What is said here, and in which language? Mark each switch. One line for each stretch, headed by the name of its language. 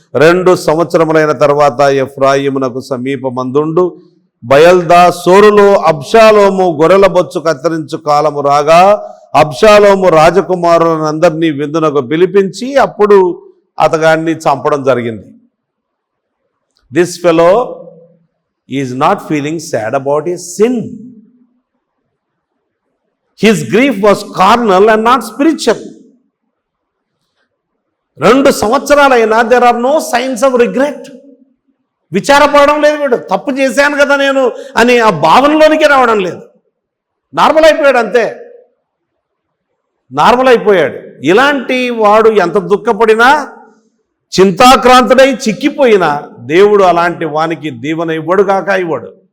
Telugu: 2 సంవత్సరములైన తర్వాత ఎఫ్రాయిమునకు సమీపమందుండు బయల్దా సోరులో అబ్షాలోము గొర్రెల బొచ్చు కత్తిరించు కాలము రాగా, అబ్షాలోము రాజకుమారులందరినీ విందునకు పిలిపించి అప్పుడు అతగాన్ని చంపడం జరిగింది.
English: This fellow is not feeling sad about his sin. His grief was carnal and not spiritual.
Telugu: 2 సంవత్సరాలైనా
English: there are no signs of regret.
Telugu: విచారపడడం లేదు వీడు, తప్పు చేశాను కదా నేను అని ఆ భావనలోనికి రావడం లేదు, నార్మల్ అయిపోయాడు అంతే. నార్మల్ అయిపోయాడు. ఇలాంటి వాడు ఎంత దుఃఖపడినా, చింతాక్రాంతుడై చిక్కిపోయినా దేవుడు అలాంటి వానికి దీవెన ఇవ్వడు కాక ఇవ్వడు.